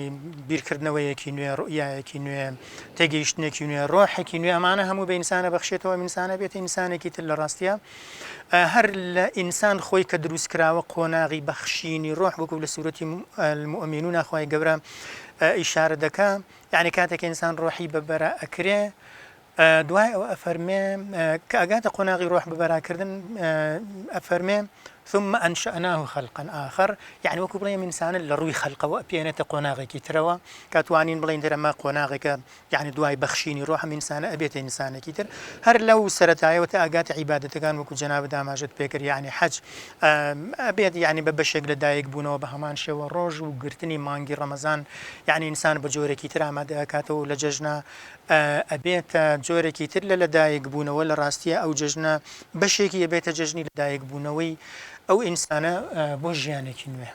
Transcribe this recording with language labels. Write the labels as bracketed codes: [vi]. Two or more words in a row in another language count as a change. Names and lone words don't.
[ckb] بیرکردنەوەیەکی نوێ ڕوئیایەکی نوێ تێگەیشتنێکی نوێ ڕۆحێکی نوێ ئەمانە هەموو بە ئینسانە بەخشێتەوە ئینسانە بێتە ئینسانێکی تر لە ڕاستیە هەر لە ئینسان خۆی کە دروست کراوە قۆناغی بەخشینی ڕۆح وەکو لە سوورەتی المؤمنون خوای گەورە ئیشارە دەکا یعنی کاتێک ئینسان ڕۆحی بەبەرە ئەکرێ دوای ئەوە ئەفەرمێ کە ئەگاتە قۆناغی ڕۆح بەبەراکردن ئەفەرمێ [ar] ثم أنشأناه خلقا آخر [ckb] يعني وەکو بڵێم ئینسانە لە ڕووی خەلقەوە پێێنێتە قۆناغێکی ترەوە کاتوانین بڵین دەرەمە قۆناغێکە یعنی دوای بەخشینی ڕۆحم ئینسانە ئەبێتە ئینسانێکی تر هەر لەو سەرەتایەوە تا ئاگاتە عیبادەتەکان وەکو جەناب داماژت پێکرد یعنی حەج ئەبێت یعنی بە بەشێک لە دایک بوونەوە بە هەمان شێوە ڕۆژ و گرتنی مانگی ڕەمەزان یعنی ئینسان بە جۆرێکی تر ئامادە ئەکاتەوە لە جەژنە ئەبێتە جۆرێکی تر لە لەدایک بوونەوە لە ڕاستیە ئەو جەژنە بەشێکی ئەبێتە جەژنی لەدایک بوونەوەی ئەو ئینسانە بۆ ژیانێکی نوێ